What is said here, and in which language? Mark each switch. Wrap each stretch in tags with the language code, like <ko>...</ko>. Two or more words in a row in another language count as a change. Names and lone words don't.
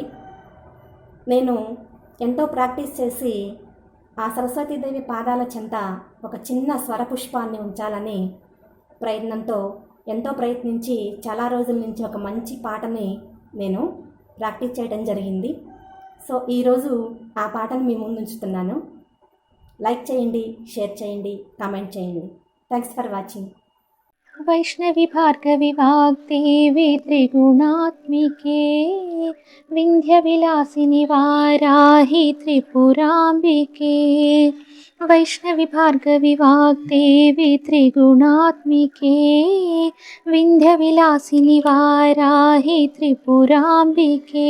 <te>నేను ఎంతో ప్రాక్టీస్ చేసి ఆ సరస్వతీదేవి పాదాల చెంత ఒక చిన్న స్వరపుష్పాన్ని ఉంచాలని ప్రయత్నంతో ఎంతో ప్రయత్నించి చాలా రోజుల నుంచి ఒక మంచి పాటని నేను ప్రాక్టీస్ చేయడం జరిగింది. సో ఈరోజు ఆ పాటను మీ ముందు ఉంచుతున్నాను. లైక్ చేయండి, షేర్ చేయండి, కామెంట్ చేయండి.</te> <en>thanks for watching.</en> <sa>वैष्णवी भार्गवी वाग्देवी त्रिगुणात्मिके विन्ध्यविलासिनि वाराहि त्रिपुराम्बिके। वैष्णवी भार्गवी वाग्देवी त्रिगुणात्मिके विन्ध्यविलासिनि वाराहि त्रिपुराम्बिके।</sa>